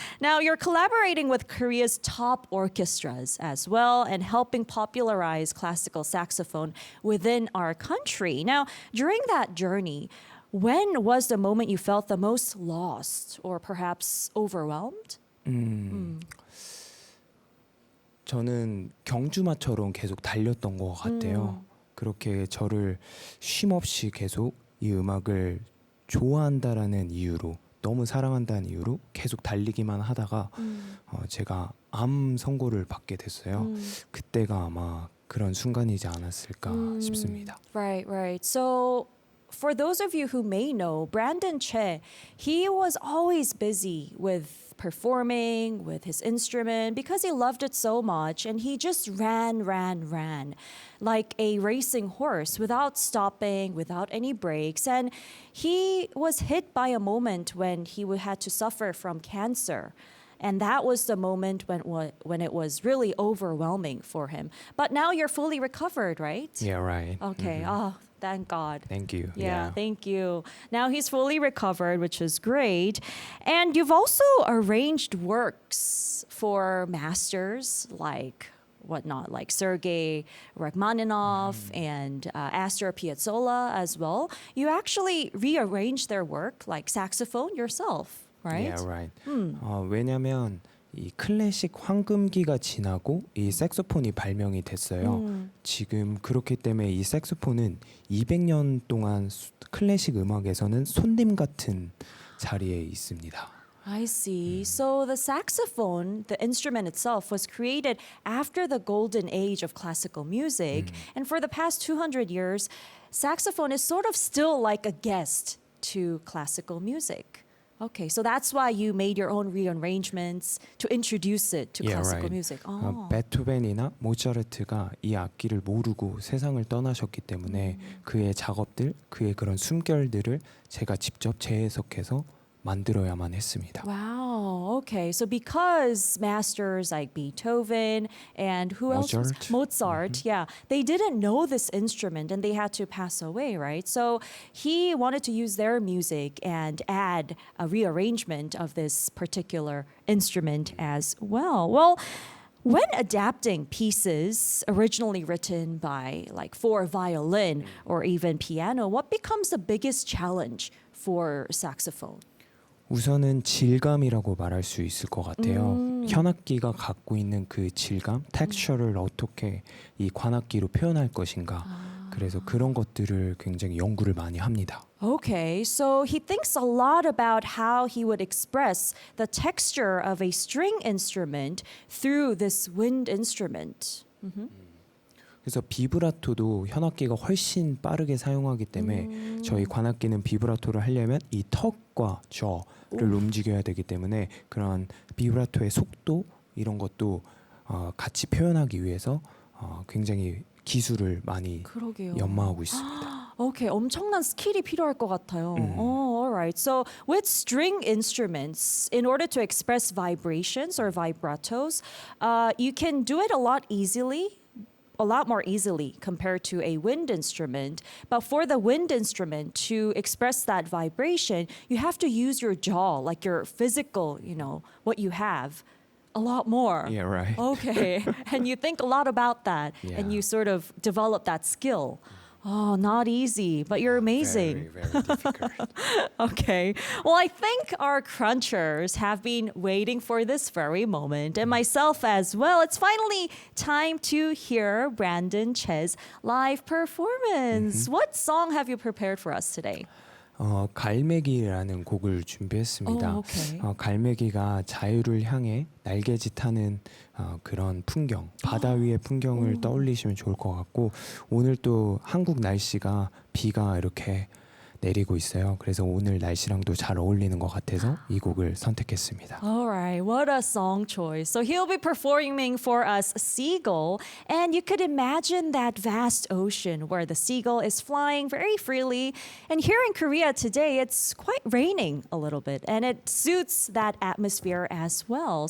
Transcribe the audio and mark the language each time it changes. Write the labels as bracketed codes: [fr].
[en] Now, you're collaborating with Korea's top orchestras as well and helping popularize classical saxophone within our country. Now, during that journey, when was the moment you felt the most lost or perhaps overwhelmed? [ko] 저는 경주마처럼 계속 달렸던 것 같아요. 그렇게 저를 쉼없이 계속 이 음악을 좋아한다라는 이유로, 너무 사랑한다는 이유로 계속 달리기만 하다가 제가 암 선고를 받게 됐어요. 그때가 아마 그런 순간이지 않았을까 싶습니다. [en] Right, right. So, for those of you who may know, Brandon Che, he was always busy with performing with his instrument because he loved it so much, and he just ran like a racing horse without stopping, without any breaks. And he was hit by a moment when he had to suffer from cancer. And that was the moment when it was really overwhelming for him. But now you're fully recovered, right? Yeah, right. Okay. Oh, thank God. Thank you. Yeah, thank you. Now he's fully recovered, which is great. And you've also arranged works for masters like whatnot, like Sergei Rachmaninoff and Astor Piazzolla as well. You actually rearranged their work, like saxophone yourself, right? Yeah, right. [ko] 왜냐면 이 클래식 황금기가 지나고 이 색소폰이 발명이 됐어요. 지금 그렇기 때문에 이 색소폰은 200년 동안 클래식 음악에서는 손님 같은 자리에 있습니다. [en] I see. So the saxophone, the instrument itself, was created after the golden age of classical music. And for the past 200 years, saxophone is sort of still like a guest to classical music. Okay, so that's why you made your own rearrangements to introduce it to classical music. Oh. [ko] 베토벤이나 모차르트가 이 악기를 모르고 세상을 떠나셨기 때문에 그의 작업들, 그의 그런 숨결들을 제가 직접 재해석해서 만들어야만 했습니다. [en] Wow. Okay. So because masters like Beethoven and who else? Mozart. Yeah. They didn't know this instrument and they had to pass away, right? So he wanted to use their music and add a rearrangement of this particular instrument as well. Well, when adapting pieces originally written by like for violin or even piano, what becomes the biggest challenge for saxophone? [ko] 우선은 질감이라고 말할 수 있을 것 같아요. 현악기가 갖고 있는 그 질감, 텍스처를 어떻게 이 관악기로 표현할 것인가. 그래서 그런 것들을 굉장히 연구를 많이 합니다. [en] Okay, so he thinks a lot about how he would express the texture of a string instrument through this wind instrument. [ko] 그래서 비브라토도 현악기가 훨씬 빠르게 사용하기 때문에 저희 관악기는 비브라토를 하려면 이 턱과 저를 움직여야 되기 때문에 그런 비브라토의 속도 이런 것도 같이 표현하기 위해서 굉장히 기술을 많이 그러게요. 연마하고 있습니다. Okay, 엄청난 스킬이 필요할 것 같아요. [en] Oh, all right. So with string instruments, in order to express vibrations or vibratos, you can do it a lot more easily compared to a wind instrument. But for the wind instrument to express that vibration, you have to use your jaw, like your physical, what you have, a lot more. Yeah, right. Okay. And you think a lot about that and you sort of develop that skill. Oh, not easy, but you're amazing. Very, very difficult. Okay. Well, I think our crunchers have been waiting for this very moment, and myself as well. It's finally time to hear Brandon Che's live performance. What song have you prepared for us today? [ko] 갈매기라는 곡을 준비했습니다. [en] Okay. [ko] 갈매기가 자유를 향해 날개짓하는 그런 풍경, 바다 위의 풍경을 떠올리시면 좋을 것 같고 오늘 또 한국 날씨가 비가 이렇게 내리고 있어요. 그래서 오늘 날씨랑도 잘 어울리는 것 같아서 이 곡을 선택했습니다. [en] All right, what a song choice. So he'll be performing for us Seagull, and you could imagine that vast ocean where the seagull is flying very freely. And here in Korea today, it's quite raining a little bit, and it suits that atmosphere as well.